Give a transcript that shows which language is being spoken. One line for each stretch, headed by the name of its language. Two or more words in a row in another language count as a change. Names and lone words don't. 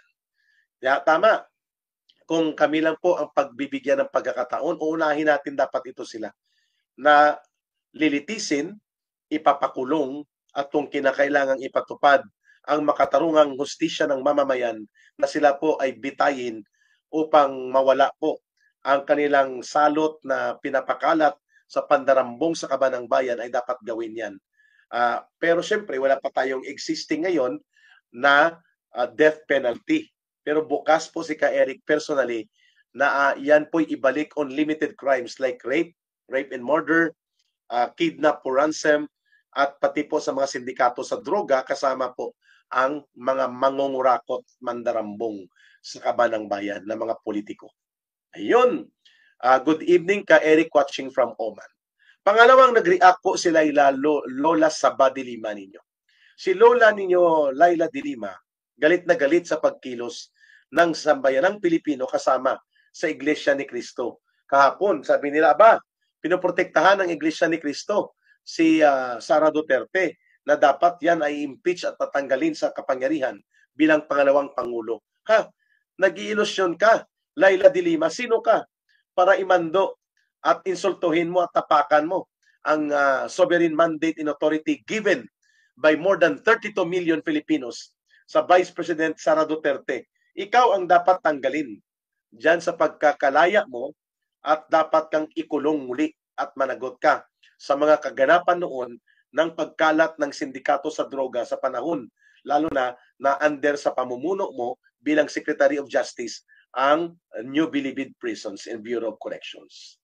Filipino: Kaya tama, kung kami lang po ang pagbibigyan ng pagkakataon, uunahin natin dapat ito sila na lilitisin, ipapakulong at kung kinakailangang ipatupad ang makatarungang hustisya ng mamamayan na sila po ay bitayin upang mawala po ang kanilang salot na pinapakalat sa pandarambong sa kabanang bayan ay dapat gawin yan. Pero syempre wala pa tayong existing ngayon na
English: death penalty.
Filipino: Pero bukas po si Ka Eric personally na yan po'y ibalik
English: on limited crimes like rape and murder, kidnap for ransom,
Filipino: at pati po sa mga sindikato sa droga kasama po ang mga mangungurakot mandarambong sa kabanang bayan na mga politiko. Ayun.
English: Good evening Ka Eric watching from Oman.
Filipino: Pangalawang nag-react po si Lola Saba de Lima ninyo. Si Lola ninyo Laila de Lima galit na galit sa pagkilos ng sambayanang Pilipino kasama sa Iglesia ni Cristo. Kahapon sabi nila, pinoprotektahan ng Iglesia ni Cristo si Sara Duterte na dapat yan ay impeach at tatanggalin sa kapangyarihan bilang pangalawang pangulo. Nag-iilusyon ka, Laila de Lima, sino ka para imando at insultuhin mo at tapakan mo ang
English: sovereign mandate and authority given by more than 32 million Filipinos
Filipino: sa Vice President Sara Duterte? Ikaw ang dapat tanggalin diyan sa pagkakalaya mo at dapat kang ikulong muli at managot ka sa mga kaganapan noon ng pagkalat ng sindikato sa droga sa panahon lalo na under sa pamumuno mo bilang Secretary of Justice ang New Bilibid Prisons and Bureau of Corrections.